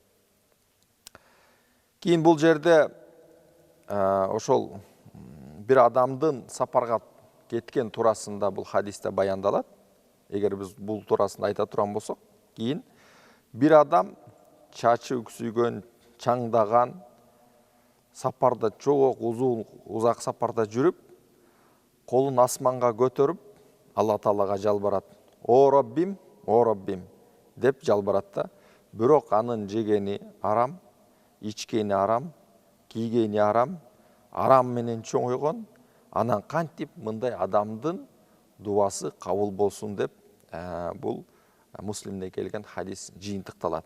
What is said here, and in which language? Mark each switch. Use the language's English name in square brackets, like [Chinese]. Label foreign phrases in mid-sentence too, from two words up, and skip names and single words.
[Kyrgyz] Кийин бул жерде ошол бир адамдын сапарга кеткен турасында бул хадисте баяндалат. Эгер биз бул турасында айта турган болсок, кийин бир адам чачы үксүйгөн, чаңдаган, сапарда чогок узак сапарда жүрүп, колун асманга көтөрүп, Алла Таалага жалбарат. О Раббим деп жалбарат да. Бирок анын жегени арам, ичкени арам, кийгени арам, арам менен чоңойгон. Анан кантип мындай адамдын дуасы кабыл болсун деп бул Муслимде келген хадис жыйынтыкталат.